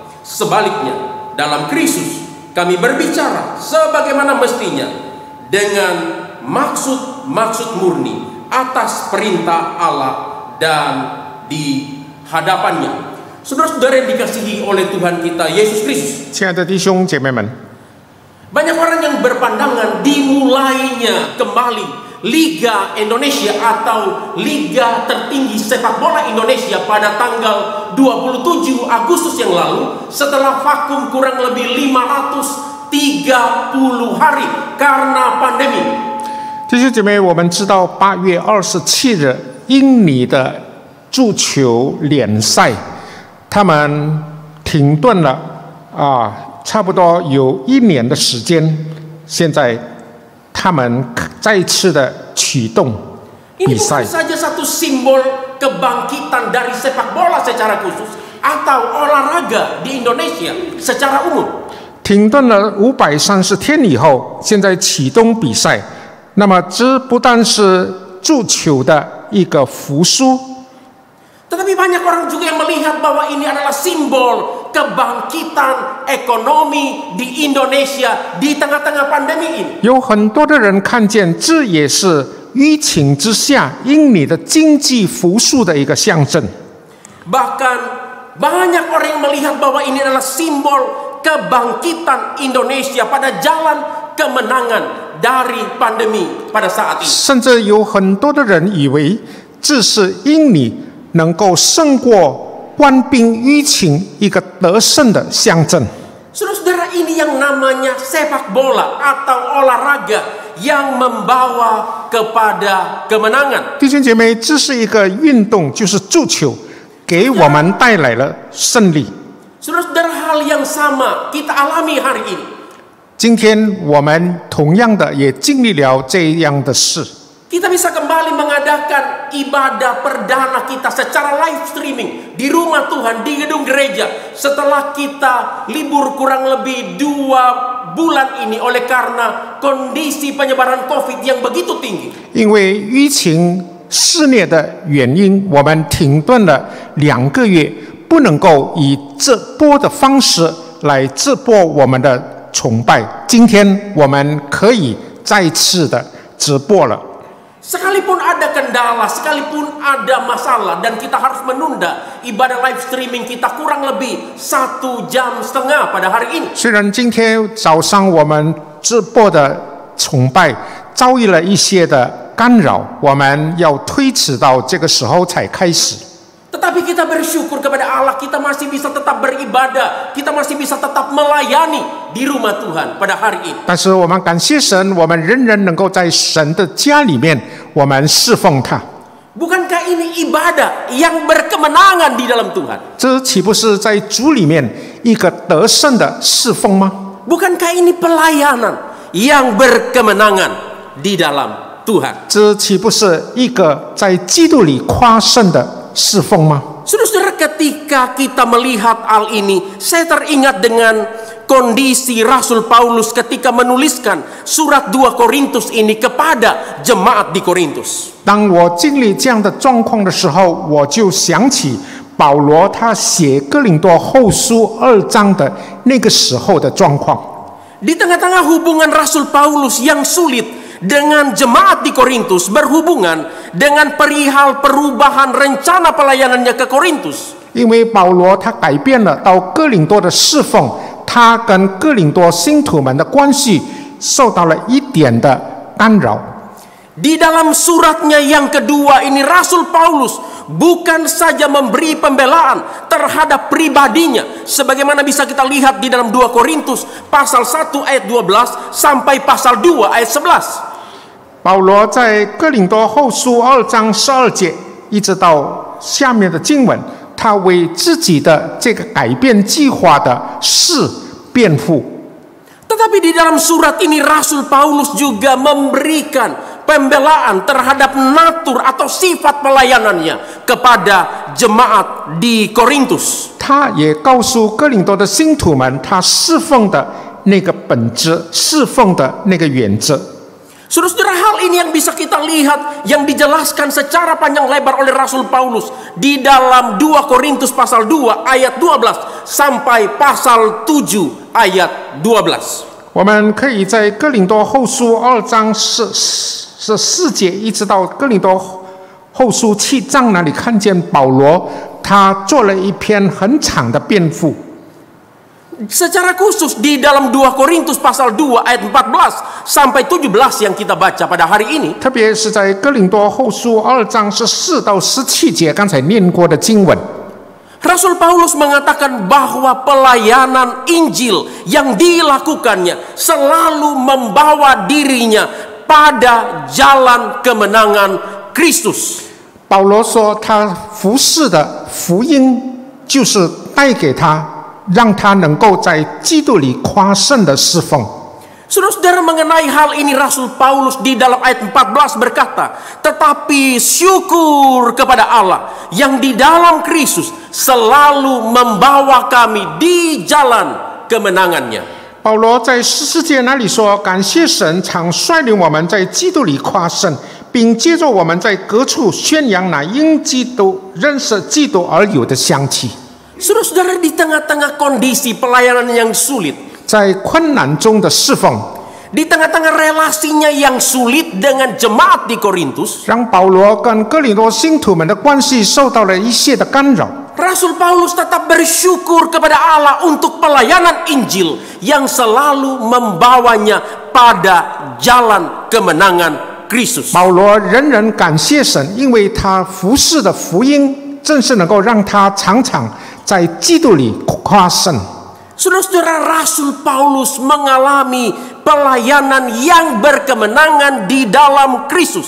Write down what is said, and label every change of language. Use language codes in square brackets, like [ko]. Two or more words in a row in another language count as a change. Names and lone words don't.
[id] Sebaliknya, dalam Kristus kami berbicara sebagaimana mestinya dengan maksud-maksud murni atas perintah Allah dan di hadapannya. Saudara-saudara yang dikasihi oleh Tuhan kita Yesus Kristus. [zh] 亲爱的弟兄姐妹们， [id] Banyak orang yang berpandangan dimulainya kembali Liga Indonesia atau Liga tertinggi sepak bola Indonesia pada tanggal 27 Agustus yang lalu setelah vakum kurang lebih 530 hari karena pandemi. [zh] 弟兄姐妹，我们知道8月27日印尼的足球联赛，他们停顿了差不多有1年的时间，现在他们再次的启动 [id] Ini [zh] 比赛 [id] bukan。saja satu simbol kebangkitan dari sepak bola secara khusus atau olahraga di Indonesia secara umum. [zh] 停顿了530天以后，现在启动比赛。那么，这不但是足球的一个复苏， [id] Tetapi banyak orang juga yang melihat bahwa ini adalah simbol kebangkitan ekonomi di Indonesia di tengah-tengah pandemi ini. [zh] 有很多的人看见，这也是疫情之下印尼的经济复苏的一个象征。 [id] Bahkan banyak orang yang melihat bahwa ini adalah simbol kebangkitan Indonesia pada jalan kemenangan dari pandemi pada saat ini. [zh] 甚至有很多的人以为，这是印尼能够胜过官兵疫情一个得胜的象征。 [id] Saudara-saudara, ini yang namanya sepak bola atau olahraga yang membawa kepada kemenangan. [zh] 弟兄姐妹，这是一个运动，就是足球，给我们带来了胜利。 [id] Saudara-saudara, hal yang sama kita alami hari ini. [zh] 今天我们同样的也经历了这样的事。 [id] Kita bisa kembali mengadakan ibadah perdana kita secara [en] live streaming [id] di rumah Tuhan, di gedung gereja, setelah kita libur kurang lebih 2 bulan ini oleh karena kondisi penyebaran COVID yang begitu tinggi. [zh] 因为疫情肆虐的原因，我们停顿了2个月，不能够以直播的方式来直播我们的崇拜。今天我们可以再次的直播了。 [id] Sekalipun ada kendala, sekalipun ada masalah, dan kita harus menunda ibadah [en] live streaming [id] kita kurang lebih 1,5 jam pada hari ini. [zh] 虽然今天早上我们直播的崇拜遭遇了一些的干扰，我们要推迟到这个时候才开始。 [id] Tetapi kita bersyukur kepada Allah, kita masih bisa tetap beribadah, kita masih bisa tetap melayani di rumah Tuhan pada hari ini. [zh] 但是我们感谢神，我们仍然能够在神的家里面，我们侍奉他。 [id] Bukankah ini ibadah yang berkemenangan di dalam Tuhan? [zh] 这岂不是在主里面一个得胜的侍奉吗？ [id] Bukankah ini pelayanan yang berkemenangan di dalam Tuhan? [zh] 这岂不是一个在基督里夸胜的侍奉吗？ [id] Saudara-saudara, ketika kita melihat hal ini, saya teringat dengan kondisi Rasul Paulus ketika menuliskan surat 2 Korintus ini kepada jemaat di Korintus. [zh] 当我经历这样的状况的时候，我就想起保罗他写哥林多后书2章的那个时候的状况。 [id] Di tengah-tengah hubungan Rasul Paulus yang sulit dengan jemaat di Korintus, berhubungan dengan perihal perubahan rencana pelayanannya ke Korintus. [zh] 因为保罗他改变了到哥林多的侍奉，他跟哥林多信徒们的关系受到了一点的干扰。 [id] Di dalam suratnya yang kedua ini, Rasul Paulus bukan saja memberi pembelaan terhadap pribadinya, sebagaimana bisa kita lihat di dalam 2 Korintus pasal 1 ayat 12 sampai pasal 2 ayat 11. [zh] 保罗在哥林多后书2章12节一直到下面的经文，他为自己的这个改变计划的事辩护。 [id] Tetapi di dalam surat ini Rasul Paulus juga memberikan pembelaan terhadap natur atau sifat pelayanannya kepada jemaat di Korintus. [zh] 他也告诉哥林多的信徒们，他侍奉的那个本质，侍奉的那个原则。 [id] Saudara-saudara, hal ini yang bisa kita lihat yang dijelaskan secara panjang lebar oleh Rasul Paulus di dalam 2 Korintus pasal 2 ayat 12 sampai pasal 7 ayat 12. [zh] 我们可以在哥林多后书2章14节一直到哥林多后书7章那里看见保罗他做了一篇很长的辩护。 [id] Secara khusus di dalam 2 Korintus pasal 2 ayat 14 sampai 17 yang kita baca pada hari ini. [zh] 特别是在哥林多后书2章14到17节刚才念过的经文。 [id] Rasul Paulus mengatakan bahwa pelayanan Injil yang dilakukannya selalu membawa dirinya pada jalan kemenangan Kristus. [zh] 保罗说，他服侍的福音就是带给他，让他能够在基督里夸胜的侍奉。 [id] Saudara-saudara, mengenai hal ini Rasul Paulus di dalam ayat 14 berkata, tetapi syukur kepada Allah yang di dalam Kristus selalu membawa kami di jalan kemenangannya. [zh] 保罗在14节那里说：“感谢神常率领我们在基督里夸胜，并接着我们在各处宣扬那因基督认识基督而有的香气。” [id] Saudara-saudara, di tengah-tengah kondisi pelayanan yang sulit, [zh] 在困难中的侍奉， [id] di tengah-tengah relasinya yang sulit dengan jemaat di Korintus, [zh] 让保罗跟哥林多信徒们的关系受到了一些的干扰。 [id] Rasul Paulus tetap bersyukur kepada Allah untuk pelayanan Injil yang selalu membawanya pada jalan kemenangan Kristus. [zh] 保罗仍然感谢神，因为他服侍的福音正是能够让他常常在基督里夸胜。 [id] Saudara-saudara, Rasul Paulus mengalami pelayanan yang berkemenangan di dalam Kristus.